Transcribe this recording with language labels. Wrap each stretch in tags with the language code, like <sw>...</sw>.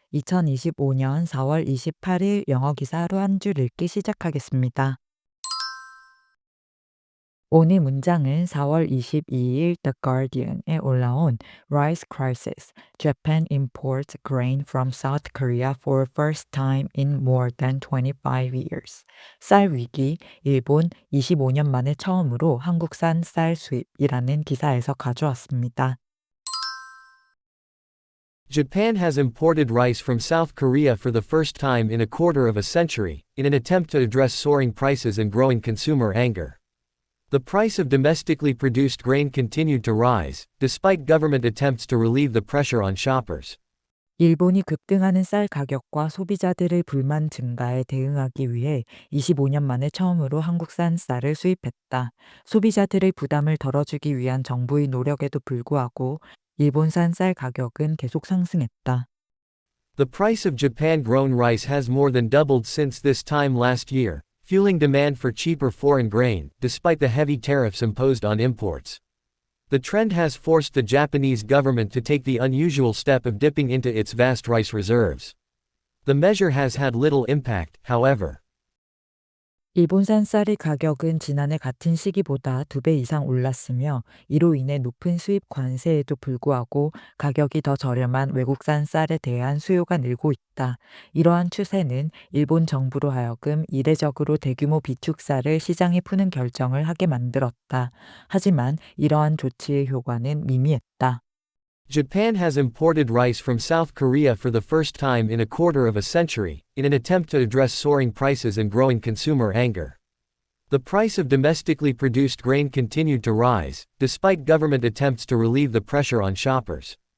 <ko>2025년 4월 28일 영어 기사 하루 한 줄 읽기 시작하겠습니다. 오늘 문장은 4월 22일 The Guardian에 올라온</ko> <en>Rice Crisis, Japan imports grain from South Korea for first time in more than 25 years.</en> <ko>쌀 위기, 일본 25년 만에 처음으로 한국산 쌀 수입이라는 기사에서 가져왔습니다.</ko> <en>Japan has imported rice from South Korea for the first time in a quarter of a century, in an attempt to address soaring prices and growing consumer anger. The price of domestically produced grain continued to rise, despite government attempts to relieve the pressure on shoppers.</en> <ko>일본이 급등하는 쌀 가격과 소비자들의 불만 증가에 대응하기 위해 25년 만에 처음으로 한국산 쌀을 수입했다. 소비자들의 부담을 덜어주기 위한 정부의 노력에도 불구하고 일본산 쌀 가격은 계속 상승했다.</ko> <en>The price of Japan-grown rice has more than doubled since this time last year, fueling demand for cheaper foreign grain, despite the heavy tariffs imposed on imports. The trend has forced the Japanese government to take the unusual step of dipping into its vast rice reserves. The measure has had little impact, however.</en> <ko>일본산 쌀의 가격은 지난해 같은 시기보다 2배 이상 올랐으며 이로 인해 높은 수입 관세에도 불구하고 가격이 더 저렴한 외국산 쌀에 대한 수요가 늘고 있다. 이러한 추세는 일본 정부로 하여금 이례적으로 대규모 비축쌀을 시장에 푸는 결정을 하게 만들었다. 하지만 이러한 조치의 효과는 미미했다.</ko> <en>Japan has imported rice from South Korea for the first time in a quarter of a century, in an attempt to address soaring prices and growing consumer anger. The price of domestically produced grain continued to rise, despite government attempts to relieve the pressure on shoppers.</en>